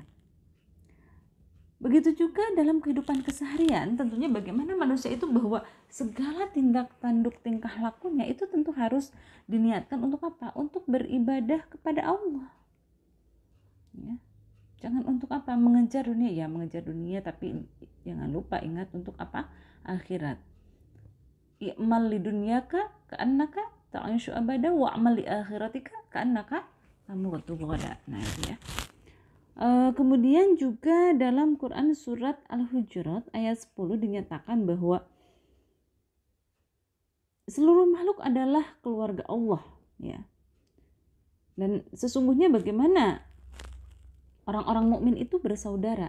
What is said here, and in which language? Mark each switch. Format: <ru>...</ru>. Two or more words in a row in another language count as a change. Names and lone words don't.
<id>Begitu juga dalam kehidupan keseharian, tentunya bagaimana manusia itu bahwa segala tindak tanduk tingkah lakunya itu tentu harus diniatkan untuk apa? Untuk beribadah kepada Allah. Ya. Jangan untuk apa? Mengejar dunia, ya mengejar dunia, tapi jangan lupa ingat untuk apa? Akhirat.</id> <ar>اعمل لدنياك كأنك تعيش أبدا واعمل لآخرتك كأنك تموت غدا.</ar> <id>Nah, itu ya. Kemudian juga dalam Quran surat Al-Hujurat ayat 10 dinyatakan bahwa seluruh makhluk adalah keluarga Allah, ya. Dan sesungguhnya bagaimana orang-orang mukmin itu bersaudara.</id>